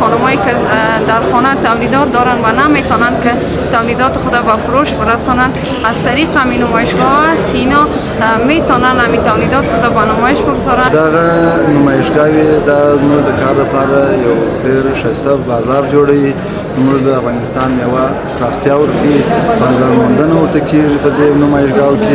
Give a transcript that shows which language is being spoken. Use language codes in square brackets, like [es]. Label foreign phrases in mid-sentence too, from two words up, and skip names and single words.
[fa] خانم‌هایی که در خانه تولیدات دارند و نمیتونند که تولیدات خود به فروش برسانند، از طریق همین نمایشگاه است که اینا میتونن همین تولیدات خود به نمایش بگذارند. [ps] دغه نمایشگاهی د زموږ د کار لپاره یو ډېر ښایسته بازار جوړوي. زموږ د افغانستان میوه پراختیا ورکوي، بازار موندنه ورته کېږي په دې نمایشګاهو کې.